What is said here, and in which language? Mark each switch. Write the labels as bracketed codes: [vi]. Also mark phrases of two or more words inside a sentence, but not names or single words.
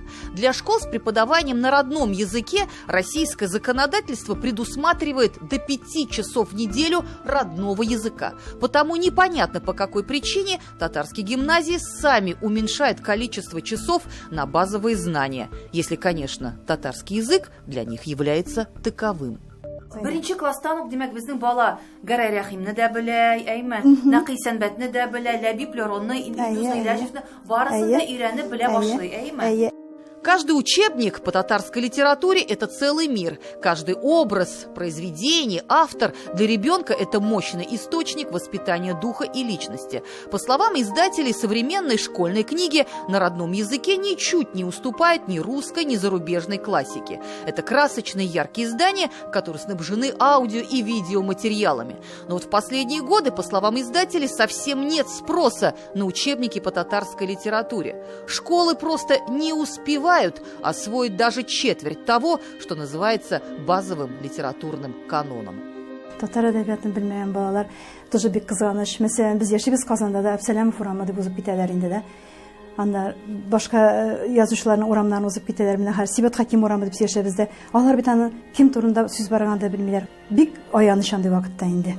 [ru] Для школ с преподаванием на родном языке российское законодательство предусматривает до 5 часов в неделю родного языка. Потому непонятно, по какой причине татарские гимназии сами уменьшают количество часов на базовые знания, если, конечно, татарский язык для них является таковым. Беренче класстан ук, демәк, безнең бала Гәрәй Рәхимне дә белә, әйме, Нәкый Сәнбәтне дә белә, Ләбиб Леронны, Илдус Гыйләҗевне, барысын да өйрәнеп белә башлый, әйме. Каждый учебник по татарской литературе – это целый мир. Каждый образ, произведение, автор для ребенка – это мощный источник воспитания духа и личности. По словам издателей, современной школьной книги на родном языке ничуть не уступают ни русской, ни зарубежной классике. Это красочные яркие издания, которые снабжены аудио и видеоматериалами. Но вот в последние годы, по словам издателей, совсем нет спроса на учебники по татарской литературе. Школы просто не успевают освоить даже четверть того, что называется базовым литературным каноном. [tt] Татар әдәбиятын белмәгән балалар тоже бик кызганыч. Мәсәлән, без яшибез Казанда да, Әбсәләмов урамы дип узып китәләр инде дә. Анда башка язучыларның урамнарын узып китәләр. Менә һәр Сибат Хаким урамы дип яшәбез дә. Алар бит аны кем турында сүз барганда белмиләр. Бик аяныч андый вакытта инде.